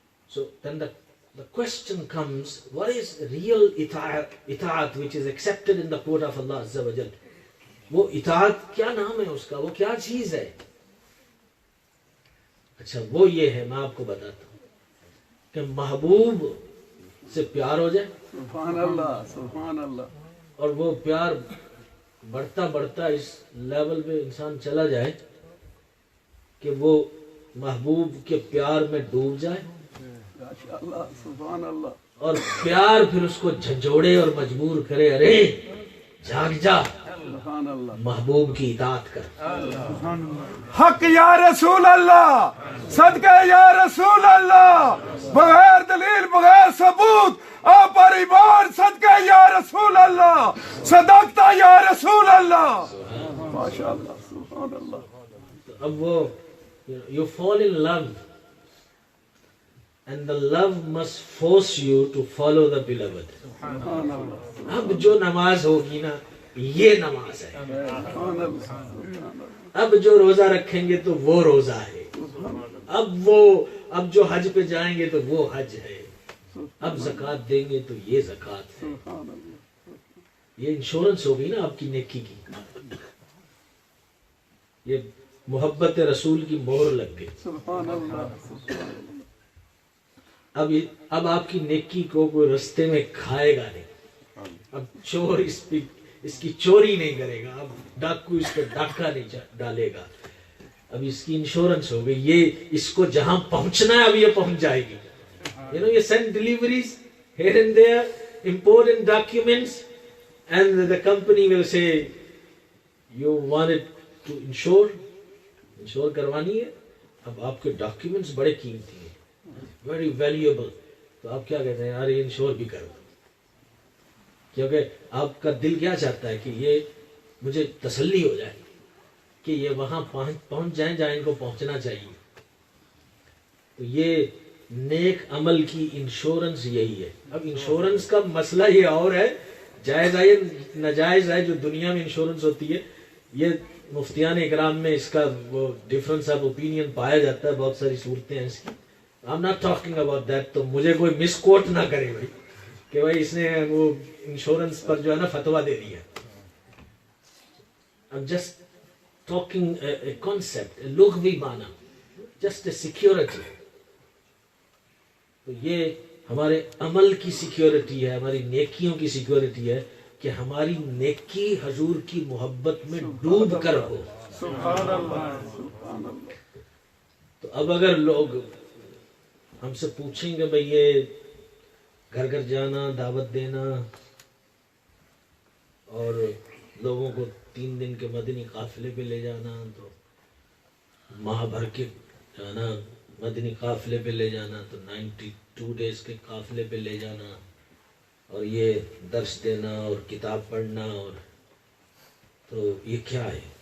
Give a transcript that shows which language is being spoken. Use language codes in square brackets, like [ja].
[en] So then the question comes, what is real itaat which is accepted in the court of Allah Azza wa Jal? [ur] وہ اطاعت کیا نام ہے اس کا، وہ کیا چیز ہے؟ اچھا وہ یہ ہے، میں آپ کو بتاتا ہوں کہ محبوب سے پیار ہو جائے. سبحان اللہ، سبحان اللہ. اور وہ پیار بڑھتا بڑھتا اس لیول پہ انسان چلا جائے کہ وہ محبوب کے پیار میں ڈوب جائے. ماشاء اللہ، سبحان اللہ. اور پیار پھر اس کو جھنجھوڑے اور مجبور کرے، ارے جاگ جا، سبحان اللہ. محبوب کی اطاعت کر. حق یا رسول اللہ، صدقہ یا رسول اللہ، بغیر دلیل بغیر ثبوت آپ پر ایمان، صدقہ یا رسول اللہ، صدقتا یا رسول اللہ. ماشاء اللہ، سبحان اللہ. اب وہ [en] you fall in love and the love must force you to follow the beloved. [ur] سبحان اللہ. اب جو نماز ہوگی نا یہ نماز ہے. سبحان اللہ. اب جو روزہ رکھیں گے تو وہ روزہ ہے. اب جو حج پہ جائیں گے تو وہ حج ہے. اب زکوٰۃ دیں گے تو یہ زکوٰۃ ہے. سبحان اللہ. یہ انشورنس ہوگی نا آپ کی نیکی کی. یہ محبت رسول کی مہر لگ گئی. سبحان اللہ. اب آپ کی نیکی کو کوئی رستے میں کھائے گا نہیں. اب چور اس کی چوری نہیں کرے گا. اب ڈاکو اس پہ ڈاکہ نہیں ڈالے گا. اب اس کی انشورنس ہو گئی. یہ اس کو جہاں پہنچنا ہے اب یہ پہنچ جائے گی. [en] یہ send deliveries here and there, important documents, and the company will say you want it to insure [ur] کروانی ہے. اب آپ کے ڈاکیومنٹس بڑے قیمتی ہیں، [en] Very valuable. [ur] تو آپ کیا کہتے ہیں، یار یہ انشور بھی کرو. کیونکہ آپ کا دل کیا چاہتا ہے کہ یہ مجھے تسلی ہو جائے کہ یہ وہاں پہنچ جائیں جہاں ان کو پہنچنا چاہیے. تو یہ نیک عمل کی انشورنس یہی ہے. اب انشورنس کا مسئلہ یہ اور ہے، جائز ہے ناجائز ہے. جو دنیا میں انشورنس ہوتی ہے، یہ مفتیان اکرام میں اس کا وہ ڈفرنس آف اوپینین پایا جاتا ہے. بہت ساری صورتیں ہیں اس کی. [en] I am not talking about that. [ur] تو مجھے کوئی مس کوٹ نہ کرے بھائی کہ بھائی اس نے وہ انشورنس پر جو ہے نا فتویٰ دے دیا. [en] I'm just talking a concept, a [ur] لغوی معنی, [en] just a security. [ur] تو یہ ہمارے عمل کی سیکیورٹی ہے، ہماری نیکیوں کی سیکیورٹی ہے کہ ہماری نیکی حضور کی محبت میں ڈوب کر ہو. سبحان اللہ، سبحان اللہ. تو اب اگر لوگ ہم سے پوچھیں گے بھئی یہ گھر گھر جانا، دعوت دینا اور لوگوں کو 3 دن کے مدنی قافلے پہ لے جانا، تو ماہ بھر کے جانا مدنی قافلے پہ لے جانا، تو 92 ڈیز کے قافلے پہ لے جانا، اور یہ درس دینا اور کتاب پڑھنا، اور تو یہ کیا ہے؟